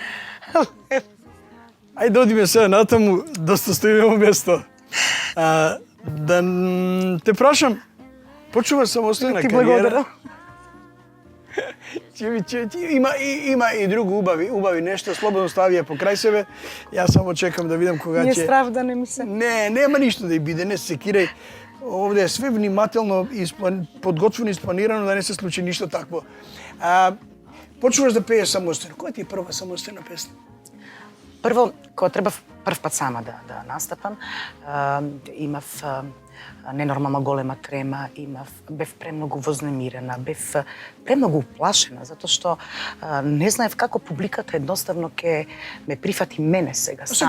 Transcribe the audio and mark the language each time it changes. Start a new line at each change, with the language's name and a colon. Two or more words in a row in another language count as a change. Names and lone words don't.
Macedonian: Ајде одиме сега натаму, доста стоиме место. Да те прашам, почуваш самостојна Ти кариера? благодарам. Има и друго убави нешто, слободно стави ја покрај себе. Јас само чекам да видам кога
Serbian: Nije
Macedonian: ќе...
Serbian: strah da ne mi se...
Macedonian: Не, нема ништо да и биде, не се секирај. Овде е све внимателно подготвено и спланирано да не се случи ништо такво. Почнуваш да пееш самостојно. Која ти е прва самостојна песна? Прво, кога требав прв пат сама да настапам, имав ненормално голема трема, бев премногу вознемирена, бев премногу уплашена, затоа што не знаев како публиката едноставно ќе ме прифати мене сега сама.